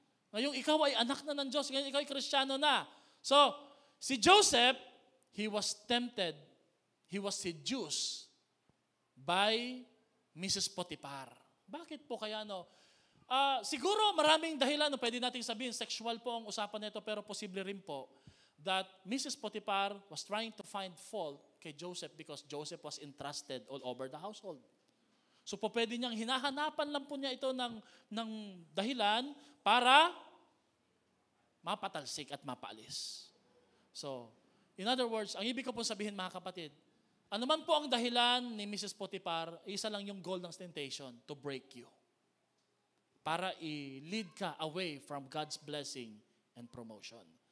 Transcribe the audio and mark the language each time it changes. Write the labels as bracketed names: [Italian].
[Filipino] Ngayong ikaw ay anak na ng Diyos. Ngayon ikaw ay Kristiyano na. [English] So, si Joseph, he was tempted. He was seduced by Mrs. Potiphar. [Filipino] Bakit po kaya no? Siguro maraming dahilan. Pwede nating sabihin, sexual po ang usapan nito, pero posible rin po that Mrs. [English] Potiphar was trying to find fault kay Joseph because Joseph was entrusted all over the household. [Filipino] So po pwede niyang hinahanapan lang po niya ito ng dahilan para mapatalsik at mapaalis. So, in other words, ang ibig ko po sabihin mga kapatid, ano man po ang dahilan ni Mrs. Potiphar, isa lang yung goal ng temptation, [English] to break you. [Filipino] Para i-lead ka away from God's blessing and promotion.